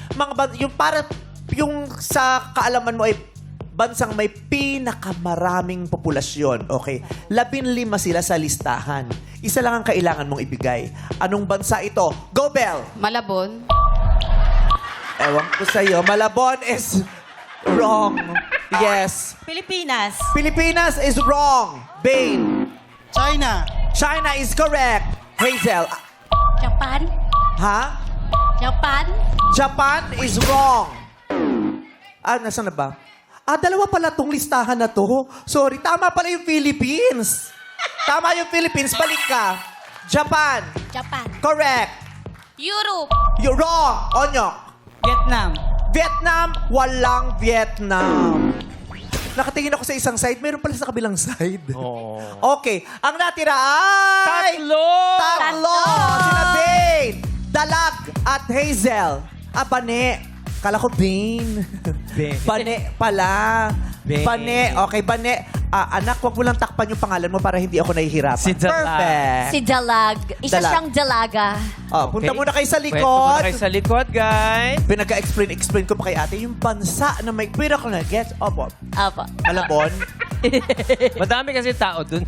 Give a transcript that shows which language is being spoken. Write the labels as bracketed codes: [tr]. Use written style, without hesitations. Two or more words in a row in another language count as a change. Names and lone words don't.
[tl] Yung sa kaalaman mo ay bansang may pinakamaraming populasyon. Okay. 15 sila sa listahan. Isa lang ang kailangan mong ibigay. Anong bansa ito? Go, Bell! Malabon. Ewan ko sa'yo. [en] Malabon is wrong. [tl] Yes. Pilipinas. [en] Pilipinas is wrong. Bane. [tl] China. [en] China is correct. Hazel. [tl] Japan. Ha? Japan. [en] Japan is wrong. [tl] Nasaan na ba? Dalawa pala tong listahan na to. Sorry, tama pala yung Philippines. Tama yung Philippines. Balik ka. Japan. Japan. Correct. Europe. [en] You're wrong. [tl] Onyok. Vietnam. Vietnam. Walang Vietnam. Nakatingin ako sa isang side. Meron pala sa kabilang side. Okay. Ang natira ay... Tatlo! Sina Bane, Dalag, at Hazel. Bane. Kala ko Bane. Bane pala. Bane. Bane. Okay, Bane. Anak, wag mo lang takpan yung pangalan mo para hindi ako nahihirapan. Si Dalag. Perfect. Si Dalag. Isa Dalag. siyang dalaga. Punta muna kayo sa Punta likod. kayo sa likod, guys. Pinag-explain ko pa kay ate yung bansa na may pinaka na gets. Opo. Apo. Malabon. Madami kasi tao dun.